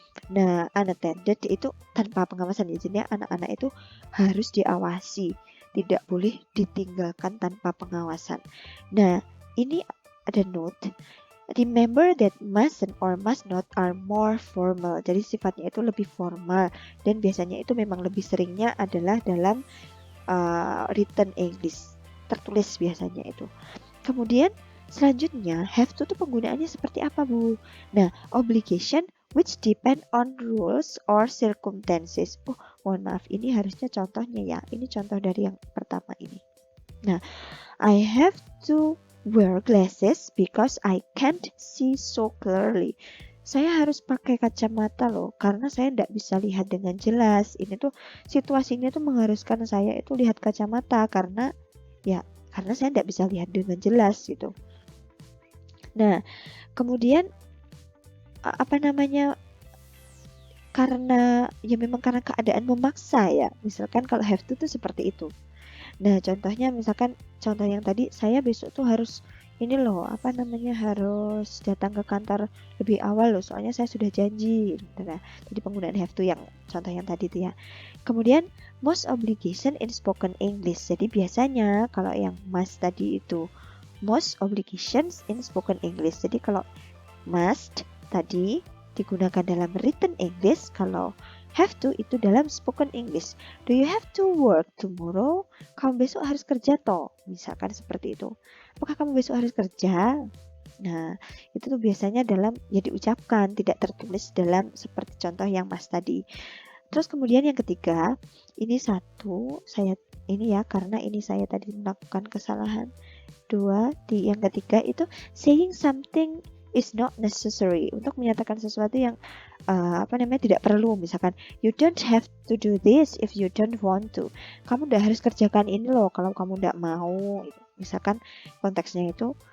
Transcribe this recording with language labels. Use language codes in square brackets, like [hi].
[id] Nah, unattended itu tanpa pengawasan. Jadi anak-anak itu harus diawasi, tidak boleh ditinggalkan tanpa pengawasan. Nah, ini ada note. [en] Remember that mustn't or must not are more formal. [id] Jadi sifatnya itu lebih formal dan biasanya itu memang lebih seringnya adalah dalam written English, tertulis biasanya itu. Kemudian selanjutnya have to penggunaannya seperti apa, Bu? [en] Nah, obligation which depend on rules or circumstances. [id] Oh, mohon maaf, ini harusnya contohnya ya. Ini contoh dari yang pertama ini. [en] Nah, I have to wear glasses because I can't see so clearly. [id] Saya harus pakai kacamata loh, karena saya tidak bisa lihat dengan jelas. Ini tuh situasinya tuh mengharuskan saya itu lihat kacamata karena saya tidak bisa lihat dengan jelas gitu. Nah, kemudian apa namanya? Karena memang karena keadaan memaksa ya. Misalkan kalau have to tuh seperti itu. Nah, contohnya misalkan contoh yang tadi, saya besok tuh harus ini loh, apa namanya, harus datang ke kantor lebih awal loh, soalnya saya sudah janji. Nah, jadi penggunaan have to yang contoh yang tadi itu ya. Kemudian [en] most obligation in spoken English. [id] Jadi biasanya kalau yang must tadi itu [en] most obligations in spoken English. [id] Jadi kalau must tadi digunakan dalam written English, kalau have to itu dalam spoken English. [en] Do you have to work tomorrow? [id] Kamu besok harus kerja toh, misalkan seperti itu. Apakah kamu besok harus kerja? Nah, itu tuh biasanya dalam diucapkan, tidak tertulis dalam seperti contoh yang Mas tadi. Terus kemudian yang ketiga, ini karena ini saya tadi melakukan kesalahan. Yang ketiga itu [en] saying something is not necessary, [id] untuk menyatakan sesuatu yang tidak perlu. [en] Misalkan you don't have to do this if you don't want to. [id] Kamu udah harus kerjakan ini loh kalau kamu tidak mau. Misalkan konteksnya itu